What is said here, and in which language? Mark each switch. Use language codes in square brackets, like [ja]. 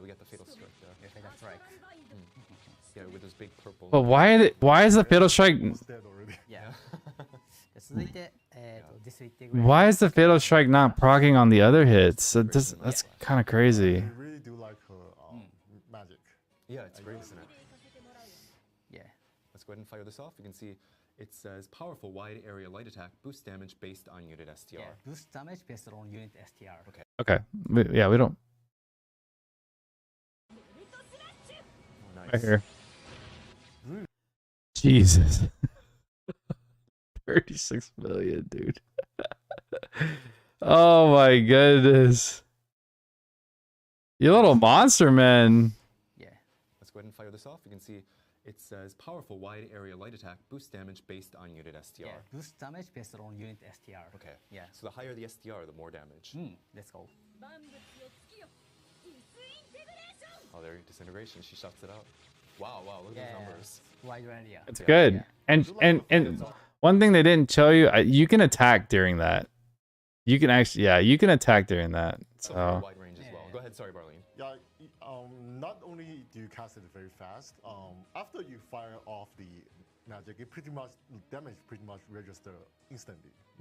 [en] we got the fatal strike there. Yeah, fatal strike. Yeah, with those big purple. But why is the fatal strike? It's dead already. Yeah. [ja] 続いて、ディスインテグレーション [en] Why is the fatal strike not proccing on the other hits? That's kind of crazy. I really do like her magic. Yeah, it's great, isn't it? Yeah. Let's go ahead and fire this off. You can see it says powerful wide area light attack, boost damage based on unit STR. Yeah. Boost damage based on unit STR. Okay. Okay. Yeah, we don't. Oh, nice. Right here. Jesus. 36 million, dude. Oh my goodness. You little monster, man. Yeah. Let's go ahead and fire this off. You can see it says powerful wide area light attack, boost damage based on unit STR. Yeah. Boost damage based on unit STR. Okay. Yeah. So the higher the STR, the more damage. Let's go. [ja] 万物を突きよディスインテグレーション [en] Oh, there, disintegration. She shuts it out. Wow, look at Yeah. those numbers. Wide area. It's Yeah. good. Yeah. And one thing they didn't tell you, you can attack during that. You can actually, yeah, you can attack during that. It's a very So wide range as well. Yeah. Go ahead, sorry, Barlene. Yeah, not only do you cast it very fast, after you fire off the magic, it pretty much damage pretty much register instantly.